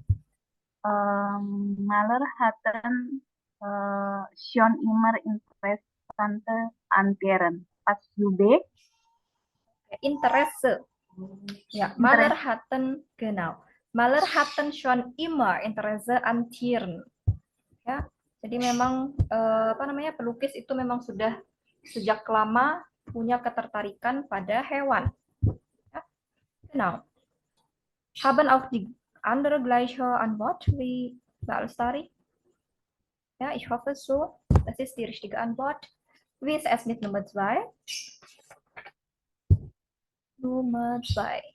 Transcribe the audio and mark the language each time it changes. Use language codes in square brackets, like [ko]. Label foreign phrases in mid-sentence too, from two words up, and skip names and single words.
[de] Maler hatten schon immer interessante Antieren. Pas du B? Interesse. Ja, Maler hatten, genau. Maler hatten schon immer Interesse an Tieren. [id] Ya, jadi memang pelukis itu memang sudah sejak lama punya ketertarikan pada hewan. [de] Ja, genau. Haben auch die andere gleiche Antwort wie Mbak Lestari? Ja, ich hoffe so. Das ist die richtige Antwort. Wie ist es mit Nummer 2? Nummer 2.